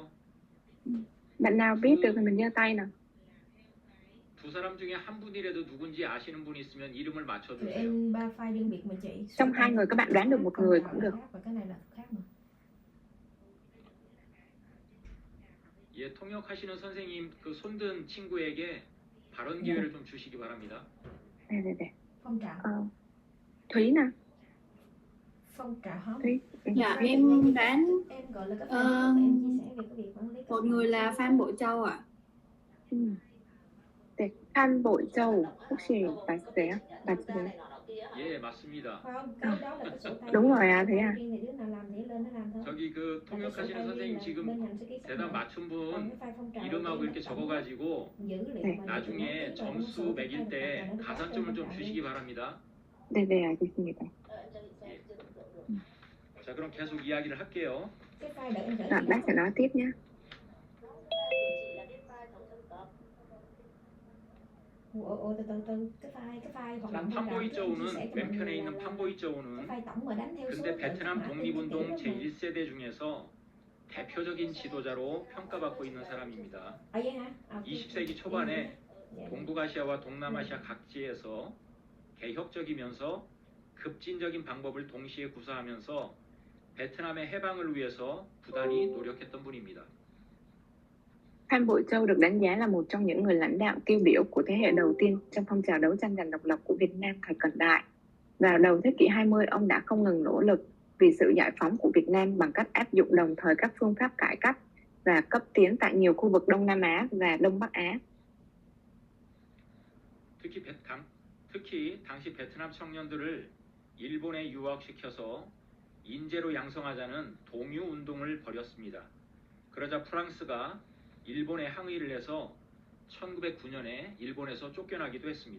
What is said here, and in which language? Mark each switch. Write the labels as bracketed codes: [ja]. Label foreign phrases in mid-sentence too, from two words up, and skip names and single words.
[vi] Bạn nào biết được thì mình giơ tay nào. [ko] 두 사람 중에 한 분이라도 누군지 아시는 분 있으면 이름을 맞춰 [vi] Tụi [ko] 주세요. [vi] em ba file riêng biệt mà chị. Trong hai người các bạn đoán được một người cũng được. Và cái này là khác mà. [ko] 예, 통역하시는 선생님 그 손든 친구에게 발언 기회를 좀 주시기 바랍니다. [vi] Đây. Phong trào. Thúy nào. Phong trào hả? Thúy. Dạ em đoán Em gọi là cái file em chia sẻ về cái việc quản lý. một người là Phan Bội Châu ạ. [ko] 네, Phan Bội Châu 혹시 맞으세요? 맞으세요? 예, 맞습니다. [vi] Không, cái đó là cái sổ tay. Đúng rồi à, thế à? Riêng thì đứa nào làm thì lên nó làm thôi. [ko] 저기 그 통역하시는 선생님 지금 대답 맞춘 분 이름하고 이렇게 적어가지고 네. 나중에 점수 매길 때 가산점을 좀 주시기 바랍니다. 네, 알겠습니다. 자, 그럼 계속 이야기를 할게요. [vi] Cái file đợi em gửi. Bác sẽ nói tiếp nhé. từ cái file hoạt động [ko] 판보이저우는 왼편에 있는 판보이저우는 [vi] file tổng mà đánh theo số [ko] 근데 베트남 독립운동 제1세대 중에서 대표적인 지도자로 평가받고 있는 사람입니다. 20세기 초반에 동북아시아와 동남아시아 각지에서 개혁적이면서 급진적인 방법을 동시에 구사하면서 베트남의 해방을 위해서 부단히 노력했던 분입니다. [vi] Phan Bội Châu được đánh giá là một trong những người lãnh đạo tiêu biểu của thế hệ đầu tiên trong phong trào đấu tranh giành độc lập của Việt Nam thời cận đại. Vào đầu thế kỷ 20, ông đã không ngừng nỗ lực vì sự giải phóng của Việt Nam bằng cách áp dụng đồng thời các phương pháp cải cách và cấp tiến tại nhiều khu vực Đông Nam Á và Đông Bắc Á. [ko] 특히 당시 베트남 청년들을 일본에 유학시켜서 인재로 양성하자는 동유 운동을 벌였습니다. 그러자 프랑스가 일본에 항의를 해서 1909년에 일본에서 쫓겨나기도 했습니다.